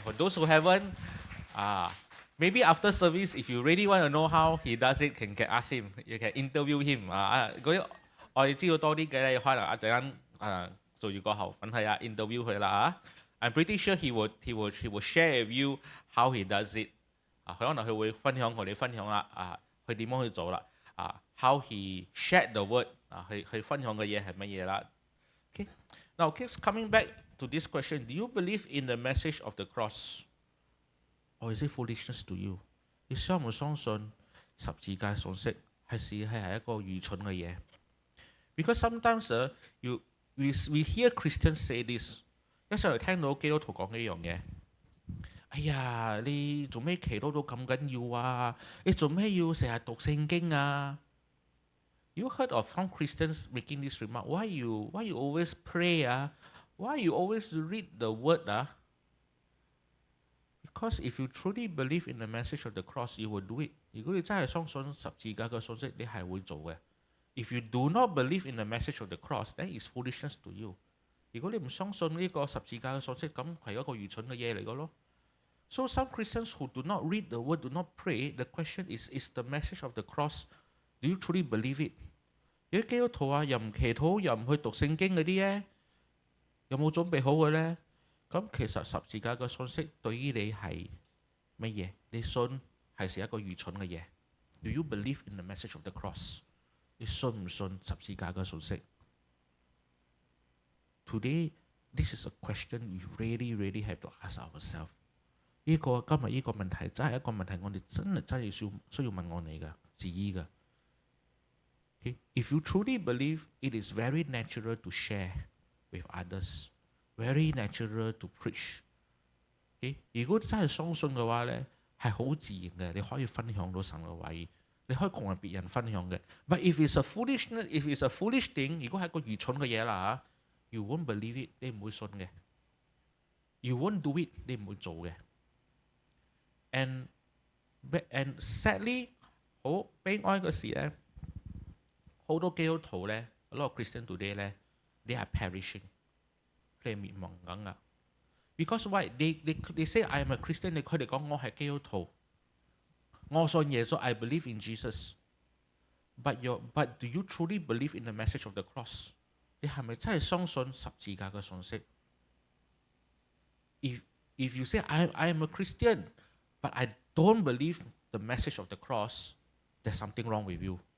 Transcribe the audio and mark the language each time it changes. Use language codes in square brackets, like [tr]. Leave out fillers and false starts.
[en] For those who haven't, maybe after service, if you really want to know how he does it, can ask him. You can interview him。 [yue] 我哋知道多啲嘅咧，可能一陣間做完過後，揾係interview 佢啦 [en] I'm pretty sure he would share with you how he does it。 [yue] 佢可能佢會分享同你分享啦，佢點樣去做啦， [en] how he shared the word， [yue] 佢分享嘅嘢係乜嘢啦。 [en] Okay, now coming back to this question, do you believe in the message of the cross, or is it foolishness to you？ [yue] 你相唔相信十字架信息係一個愚蠢嘅嘢？ [en] Because sometimes we hear Christians say this， [yue] 有時候聽到基督徒講呢樣嘢，哎呀，你做咩祈禱到咁緊要啊？你做咩要成日讀聖經啊？ [en] You heard of some Christians making this remark, why you always pray? Why you always read the word? Because if you truly believe in the message of the cross, you will do it. [yue] 如果你真係相信十字架嘅信息，你係會做嘅。 [en] If you do not believe in the message of the cross, then it's foolishness to you. [yue] 如果你唔相信呢個十字架嘅信息，咁係一個愚蠢嘅嘢嚟嘅咯。 [en] So some Christians who do not read the word, do not pray, the question is the message of the cross, do you truly believe it? [yue] 有啲基督徒啊，又唔祈禱，又唔去讀聖經嗰啲咧，有冇準備好嘅咧？咁其實十字架嘅信息對於你係乜嘢？你信係一個愚蠢嘅嘢。 [en] Do you believe in the message of the cross？ [yue] 你信唔信十字架嘅信息 [en] ？Today, this is a question we really have to ask ourselves。 [yue] 今日呢個問題真係一個問題，我哋真係需要問我哋嘅自己嘅。 [en] Okay? If you truly believe, it is very natural to share with others, very natural to preach. Okay? [yue] 如果真係相信嘅話咧，係好自然嘅，你可以分享到神嘅話語，你可以同別人分享嘅。 [en] But if it's a foolish thing， [yue] 如果係一個愚蠢嘅嘢啦嚇 [en] ，you won't believe it， [yue] 你唔會信嘅。 [en] You won't do it， [yue] 你唔會做嘅。 [en] And sadly， [yue] 好悲哀嘅事咧。好多基督徒咧 [en] ，a lot of Christian today 咧 ，they are perishing， [yue] 佢哋滅亡緊噶。 [en] Because why? They say I am a Christian， [yue] 佢哋講我係基督徒，我信耶穌 [en] ，I believe in Jesus。 But do you truly believe in the message of the cross？ [yue] 你係咪真係相信十字架嘅信息 [en] ？If you say I am a Christian，but I don't believe the message of the cross，there's something wrong with you。